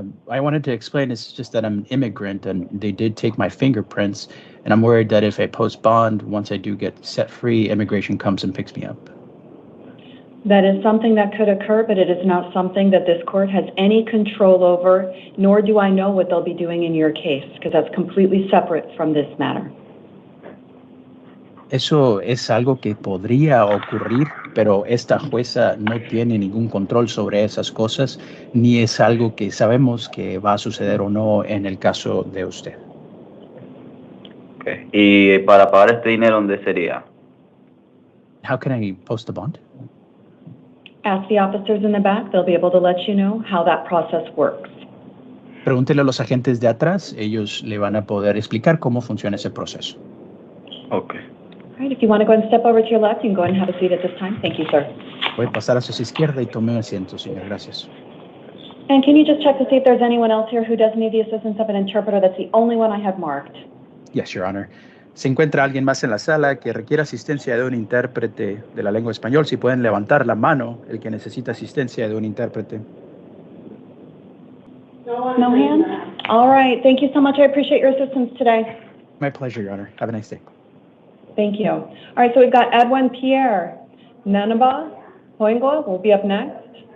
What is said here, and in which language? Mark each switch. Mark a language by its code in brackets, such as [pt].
[en] I wanted to explain, it's just that I'm an immigrant and they did take my fingerprints, and I'm worried that if I post bond, once I do get set free, immigration comes and picks me up. That is something that could occur, but it is not something that this court has any control over, nor do I know what they'll be doing in your case, because that's completely separate from this matter. [es] Eso es algo que podría ocurrir, pero esta jueza no tiene ningún control sobre esas cosas, ni es algo que sabemos que va a suceder o no en el caso de usted. [en] Okay. [es] ¿Y para pagar este dinero, dónde sería? [en] How can I post the bond? Ask the officers in the back. They'll be able to let you know how that process works. [es] Pregúntele a los agentes de atrás. Ellos le van a poder explicar cómo funciona ese proceso. [en] Okay. All right, if you want to go and step over to your left, you can go ahead and have a seat at this time. Thank you, sir. [es] Voy a pasar hacia su izquierda y tome un asiento, señor. Gracias. [en] And can you just check to see if there's anyone else here who does need the assistance of an interpreter? That's the only one I have marked. Yes, Your Honor. [es] ¿Se encuentra alguien más en la sala que requiera asistencia de un intérprete de la lengua español? Si pueden levantar la mano, el que necesita asistencia de un intérprete. [en] No hands? All right. Thank you so much. I appreciate your assistance today. My pleasure, Your Honor. Have a nice day. Thank you. All right, so we've got Edwin Pierre. Nanaba Hoingo will be up next.